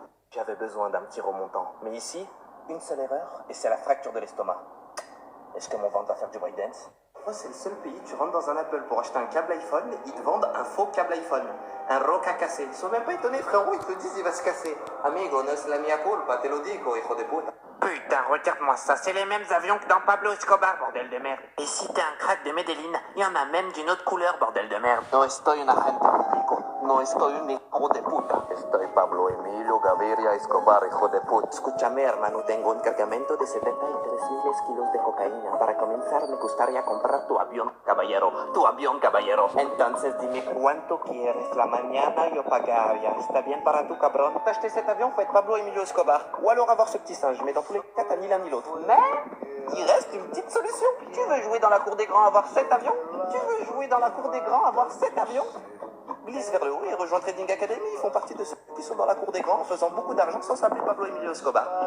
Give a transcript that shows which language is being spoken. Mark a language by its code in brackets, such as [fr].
[fr] J'avais besoin d'un petit remontant. Mais ici, une seule erreur, et c'est la fracture de l'estomac. Est-ce que mon ventre va faire du breakdance? C'est le seul pays, tu rentres dans un Apple pour acheter un câble iPhone, ils te vendent un faux câble iPhone, un roca cassé. Ils sont même pas étonnés, frérot, ils te disent il va se casser. [es] Amigo, no es la mia culpa, te lo digo, hijo de puta. [fr] Putain, regarde-moi ça, c'est les mêmes avions que dans Pablo Escobar, bordel de merde. Et si t'es un crack de Medellín, il y en a même d'une autre couleur, bordel de merde. [es] No estoy un agente público, no estoy un hijo de puta. Estoy Pablo Emilio Gaviria Escobar, hijo de puta. Escúchame, hermano, tengo un cargamento de 73,000 kilos de cocaína. Para comenzar, me gustaría comprar tu avión, caballero. Tu avión, caballero. Entonces, dime cuánto quieres. La mañana yo pagaría. ¿Está bien para tu cabrón? [fr] T'acheter cet avion, faut être Pablo Emilio Escobar. Ou alors avoir ce petit singe. Mais dans tous les cas, t'as ni l'un ni l'autre. Mais il reste une petite solution. Tu veux jouer dans la cour des grands, avoir 7 avions? Tu veux jouer dans la cour des grands, avoir 7 avions? Glisse vers le haut et rejoins Trading Academy. Ils font partie de ceux qui sont dans la cour des grands en faisant beaucoup d'argent sans s'appeler Pablo Emilio Escobar.